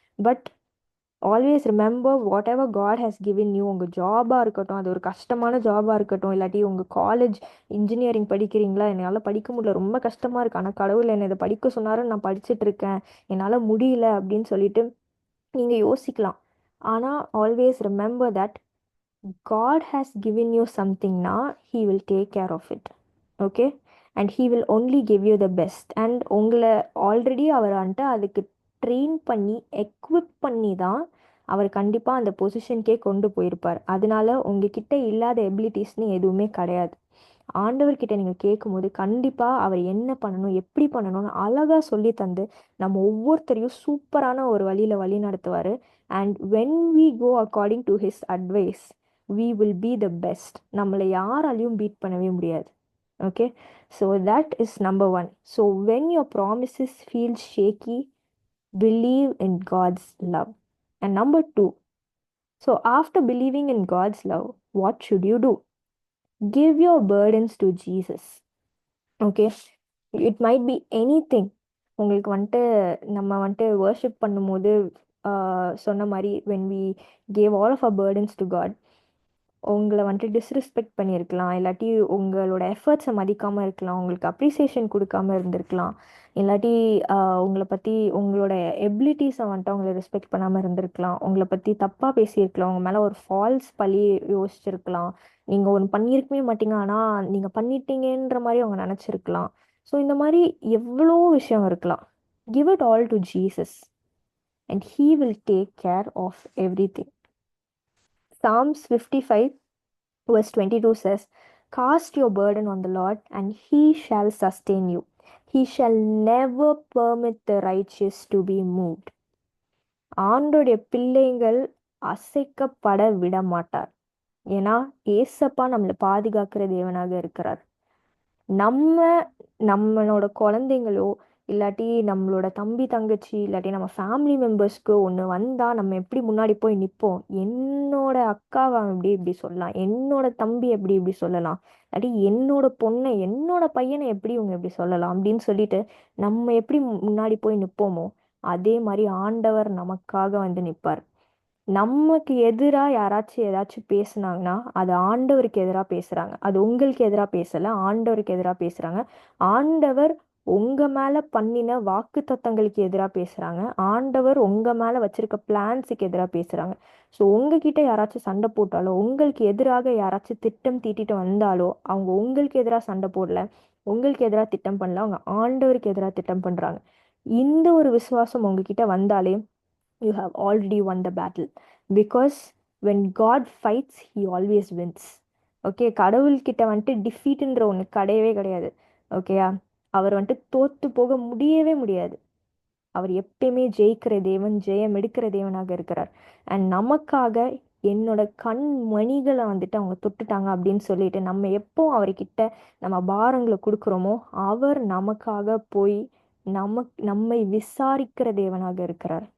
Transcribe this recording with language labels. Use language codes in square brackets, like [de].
[en] But always remember whatever God has given you. [ta] உங்கள் ஜாபாக இருக்கட்டும், அது ஒரு கஷ்டமான ஜாபாக இருக்கட்டும், இல்லாட்டி உங்கள் காலேஜ் இன்ஜினியரிங் படிக்கிறீங்களா, என்னால் படிக்க முடியல ரொம்ப கஷ்டமாக இருக்குது, ஆனால் கடவுள் என்னை இதை படிக்க சொன்னாரு, நான் படிச்சுட்டு இருக்கேன், என்னால் முடியல அப்படின்னு சொல்லிட்டு நீங்க யோசிக்கலாம். ஆனா [en] Always remember that God has given you something now, He will take care of it. Okay? And He will only give you the best. [ta] And உங்களை ஆல்ரெடி அவர் வந்துட்டு அதுக்கு ட்ரெயின் பண்ணி எக்விப் பண்ணி தான் அவர் கண்டிப்பாக அந்த பொசிஷனுக்கே கொண்டு போயிருப்பார். அதனால உங்ககிட்ட இல்லாத எபிலிட்டிஸ்னு எதுவுமே கிடையாது. ஆண்டவர்கிட்ட நீங்கள் கேட்கும்போது கண்டிப்பாக அவர் என்ன பண்ணணும், எப்படி பண்ணணும்னு அழகாக சொல்லி தந்து நம்ம ஒவ்வொருத்தரையும் சூப்பரான ஒரு வழியில் வழி நடத்துவார். [en] And when we go according to his advice we will be the best. [ta] நம்மளை யாராலையும் பீட் பண்ணவே முடியாது. [en] Okay, so that is number one. So when your promises feel shaky, believe in God's love. And number two, so after believing in God's love, what should you do? Give your burdens to Jesus. Okay, it might be anything. [ta] உங்களுக்கு வந்துட்டு நம்ம வந்துட்டு worship பண்ணும்போது சொன்ன மாதிரி [en] when we gave all of our burdens to God, [ta] உங்களை வந்துட்டு disrespect பண்ணியிருக்கலாம், இல்லாட்டி உங்களோட எஃபர்ட்ஸை மதிக்காமல் இருக்கலாம், உங்களுக்கு அப்ரிசியேஷன் கொடுக்காம இருந்திருக்கலாம், இல்லாட்டி உங்களை பற்றி உங்களோட எபிலிட்டிஸை வந்துட்டு அவங்கள ரெஸ்பெக்ட் பண்ணாமல் இருந்திருக்கலாம், உங்களை பற்றி தப்பாக பேசியிருக்கலாம், உங்கள் மேலே ஒரு ஃபால்ஸ் பழி யோசிச்சிருக்கலாம், நீங்கள் ஒன்று பண்ணியிருக்கவே மாட்டீங்க ஆனால் நீங்கள் பண்ணிட்டீங்கன்ற மாதிரி அவங்க நினச்சிருக்கலாம். [en] so [ta] இந்த மாதிரி எவ்வளோ விஷயம் இருக்கலாம். [en] Give it all to Jesus and he will take care of everything. Psalms 55 verse 22 says, cast your burden on the Lord and he shall sustain you. He shall never permit the righteous to be moved. [ta] ஆண்டோடைய பிள்ளைகள் அசைக்கப்பட விட மாட்டார். ஏன்னா ஏசப்பா நம்மளை பாதுகாக்கிற தேவனாக இருக்கிறார். நம்ம நம்மளோட குழந்தைங்களோ இல்லாட்டி நம்மளோட தம்பி தங்கச்சி இல்லாட்டி நம்ம ஃபேமிலி மெம்பர்ஸ்க்கு ஒன்று வந்தால் நம்ம எப்படி முன்னாடி போய் நிற்போம்? என்னோட அக்காவை எப்படி இப்படி சொல்லலாம், என்னோட தம்பி எப்படி இப்படி சொல்லலாம், இல்லாட்டி என்னோட பொண்ணை என்னோட பையனை எப்படி இவங்க எப்படி சொல்லலாம் அப்படின்னு சொல்லிட்டு நம்ம எப்படி முன்னாடி போய் நிற்போமோ அதே மாதிரி ஆண்டவர் நமக்காக வந்து நிற்பார். நமக்கு எதிராக யாராச்சும் ஏதாச்சும் பேசுனாங்கன்னா அது ஆண்டவருக்கு எதிராக பேசுறாங்க, அது உங்களுக்கு எதிராக பேசல, ஆண்டவருக்கு எதிராக பேசுறாங்க. ஆண்டவர் உங்க மேல பண்ணின வாக்கு தத்தங்களுக்கு எதிராக பேசுறாங்க, ஆண்டவர் உங்க மேல வச்சிருக்க பிளான்ஸுக்கு எதிராக பேசுறாங்க. ஸோ உங்ககிட்ட யாராச்சும் சண்டை போட்டாலோ உங்களுக்கு எதிராக யாராச்சும் திட்டம் தீட்டிட்டு வந்தாலோ அவங்க உங்களுக்கு எதிராக சண்டை போடல, உங்களுக்கு எதிராக திட்டம் பண்ணல, அவங்க ஆண்டவருக்கு எதிராக திட்டம் பண்றாங்க. இந்த ஒரு விசுவாசம் உங்ககிட்ட வந்தாலே [en] you have already won the battle, because when God fights he always wins. [ta] Okay, கடவுள்கிட்ட வந்துட்டு டிஃபீட்ன்ற ஒன்று கிடையவே கிடையாது. ஓகேயா, அவர் வந்துட்டு தோத்து போக முடியவே முடியாது. அவர் எப்பயுமே ஜெயிக்கிற தேவன், ஜெயம் எடுக்கிற தேவனாக இருக்கிறார். அண்ட் நமக்காக என்னோட கண் மணிகளை வந்துட்டு அவங்க தொட்டுட்டாங்க அப்படின்னு சொல்லிட்டு நம்ம எப்போ அவர்கிட்ட நம்ம பாரங்களை கொடுக்குறோமோ அவர் நமக்காக போய் நம்மை விசாரிக்கிற தேவனாக இருக்கிறார்.